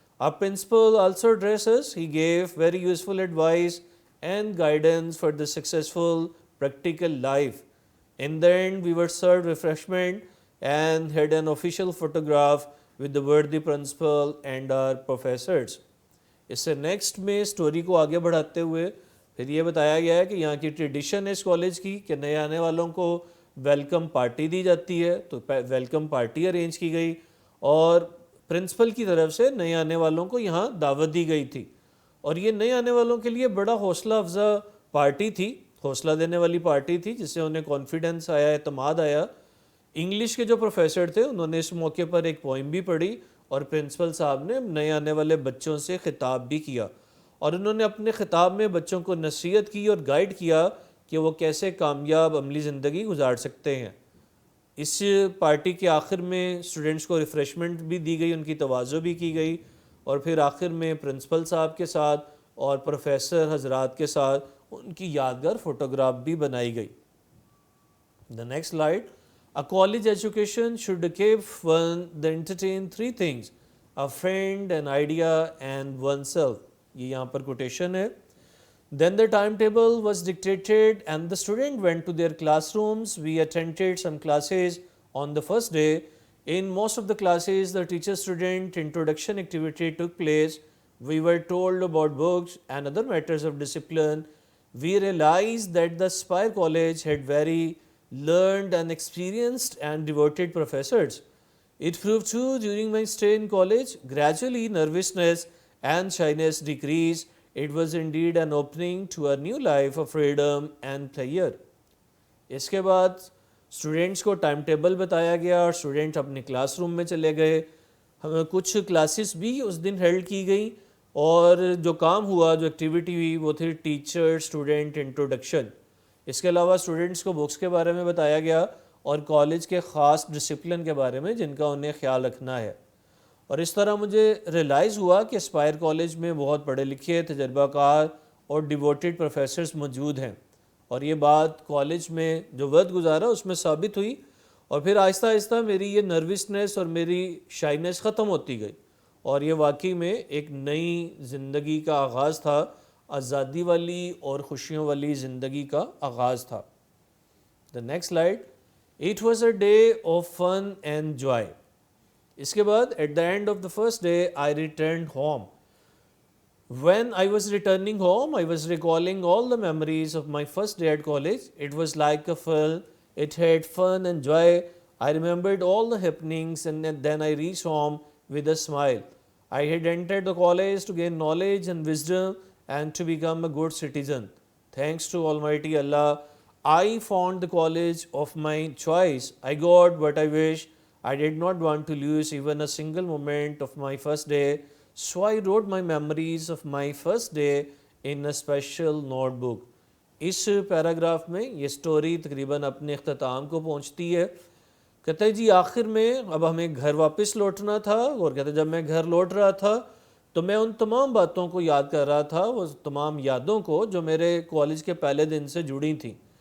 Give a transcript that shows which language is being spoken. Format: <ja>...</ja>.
<en>Our principal also addressed us. He gave very useful advice and guidance for the successful practical life. In the end, we were served refreshment and had an official photograph with the worthy principal and our professors.</en> <ur>اس سے next میں story کو آگے بڑھاتے ہوئے پھر یہ بتایا گیا ہے کہ یہاں کی ٹریڈیشن ہے اس کالج کی کہ نئے آنے والوں کو ویلکم پارٹی دی جاتی ہے. تو ویلکم پارٹی ارینج کی گئی اور پرنسپل کی طرف سے نئے آنے والوں کو یہاں دعوت دی گئی تھی. اور یہ نئے آنے والوں کے لیے بڑا حوصلہ افزا پارٹی تھی, حوصلہ دینے والی پارٹی تھی جس سے انہیں کانفیڈنس آیا, اعتماد آیا. انگلش کے جو پروفیسر تھے انہوں نے اس موقع پر ایک پوئم بھی پڑھی اور پرنسپل صاحب نے نئے آنے والے بچوں سے خطاب بھی کیا اور انہوں نے اپنے خطاب میں بچوں کو نصیحت کی اور گائیڈ کیا کہ وہ کیسے کامیاب عملی زندگی گزار سکتے ہیں. اس پارٹی کے آخر میں اسٹوڈنٹس کو ریفریشمنٹ بھی دی گئی, ان کی تواضع بھی کی گئی اور پھر آخر میں پرنسپل صاحب کے ساتھ اور پروفیسر حضرات کے ساتھ ان کی یادگار فوٹوگراف بھی بنائی گئی.</ur> <en>The next slide. A college education should give one the entertain three things: a friend, an idea, and oneself.</en> <ur>یہ یہاں پر کوٹیشن ہے.</ur> <en>Then the timetable was dictated and the students went to their classrooms. We attended some classes on the first day. In most of the classes, the teacher-student introduction activity took place. We were told about books and other matters of discipline. We realized that the Spire College had very learned and experienced and devoted professors. It proved true during my stay in college. Gradually, nervousness and shyness decreased. It was indeed an opening to a new life of freedom and pleasure.</en> <ur>اس کے بعد students کو time table بتایا گیا اور student اپنے class room میں چلے گئے. ہمیں کچھ کلاسز بھی اس دن ہیلڈ کی گئیں اور جو کام ہوا, جو ایکٹیویٹی ہوئی وہ تھی ٹیچر اسٹوڈینٹ انٹروڈکشن. اس کے علاوہ اسٹوڈنٹس کو بکس کے بارے میں بتایا گیا اور کالج کے خاص ڈسپلن کے بارے میں جن کا انہیں خیال رکھنا ہے. اور اس طرح مجھے ریلائز ہوا کہ اسپائر کالج میں بہت پڑھے لکھے, تجربہ کار اور ڈیووٹیڈ پروفیسرز موجود ہیں. اور یہ بات کالج میں جو وقت گزارا اس میں ثابت ہوئی اور پھر آہستہ آہستہ میری یہ نروسنس اور میری شائنس ختم ہوتی گئی اور یہ واقعی میں ایک نئی زندگی کا آغاز تھا, آزادی والی اور خوشیوں والی زندگی کا آغاز تھا.</ur> <en>The next slide. It was a day of fun and joy.</en> <ur>اس کے بعد</ur> <en>at the end of the first day I returned home. When I was returning home, I was recalling all the memories of my first day at college. It was like a film. It had fun and joy. I remembered all the happenings and then I reached home with a smile. I had entered the college to gain knowledge and wisdom. and to become a good citizen. Thanks to Almighty Allah, I found the college of my choice. I got what I wish. I did not want to lose even a single moment of my first day. So I wrote my memories of my first day in a special notebook.</en> <ur>اس paragraph میں یہ story تقریباً اپنے اختتام کو پہنچتی ہے. کہتے ہیں جی آخر میں اب ہمیں گھر واپس لوٹنا تھا, اور کہتے ہیں جب میں گھر لوٹ رہا تھا تو میں ان تمام باتوں کو یاد کر رہا تھا, وہ تمام یادوں کو جو میرے کالج کے پہلے دن سے جڑی تھیں.</ur>